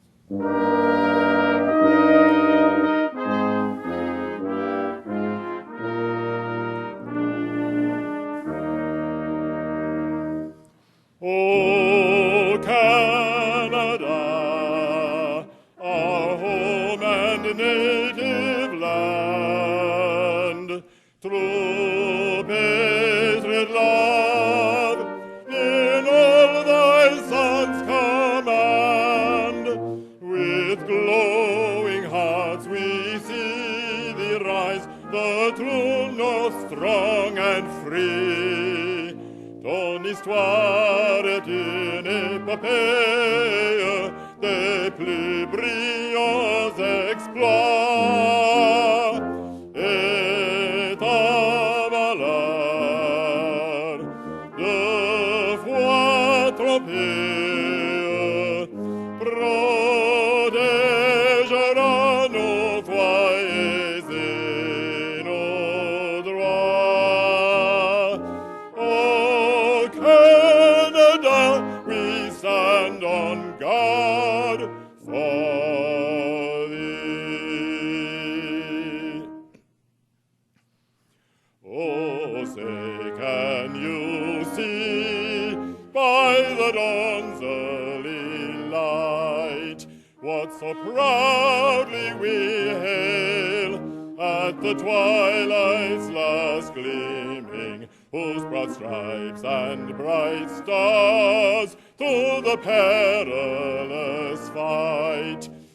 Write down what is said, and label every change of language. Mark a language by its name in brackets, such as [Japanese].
[English] O Canada, our home and native land, through patriot love, in all thy sons command, with glowing hearts we see thee rise, the true north strong and free. [French] Ton histoire est une épopée des plus brillants exploits, et ta valeur de foi trompée protégera nos foyers et nos droits. [English] Oh Canada, we stand on guard for thee. Oh, say, can you see by the dawn's early light what so proudly we hail at the twilight's last gleaming, whose broad stripes and bright stars to the perilous fight?